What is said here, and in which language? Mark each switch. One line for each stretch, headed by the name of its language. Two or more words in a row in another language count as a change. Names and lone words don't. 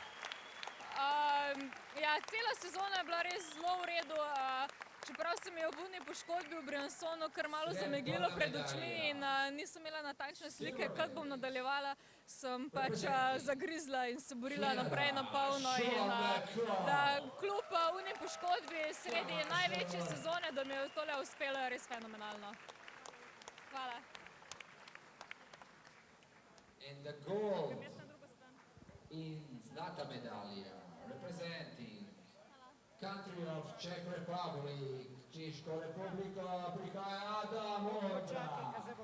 Slovenian: Ja, cela sezona je bila res zelo v redu, čeprav sem je ob uni poškodbi v Briansonu kar malo zameglilo pred očmi in nisem imela natančne slike, kako bom nadaljevala, sem zagrizla in se borila naprej na polno in da kljub uni poškodbi sredi največje sezone, da mi je tole uspelo, je res fenomenalno. Hvala.
English: And the gold
Slovenian: in zlata medalja,
English: representing country of Czech Republic,
Slovenian: Češko republiko, prihaja Adam Ondra.